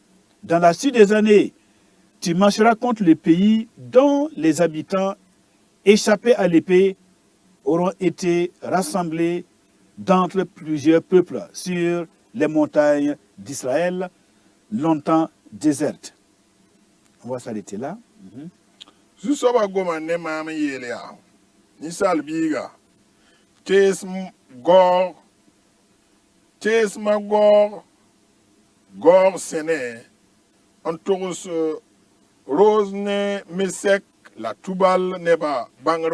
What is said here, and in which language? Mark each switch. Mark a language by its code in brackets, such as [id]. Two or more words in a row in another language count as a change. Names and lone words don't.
[fr] Dans la suite des années, tu marcheras contre le pays dont les habitants, échappés à l'épée, auront été rassemblés d'entre plusieurs peuples sur les montagnes d'Israël, longtemps désertes. On va s'arrêter là. [mos] Zu-soabã goma ne maam n yeele yaa ninsaal biiga tees Gog sẽne n togs Roos ne Mesek la Tubal neba bãngr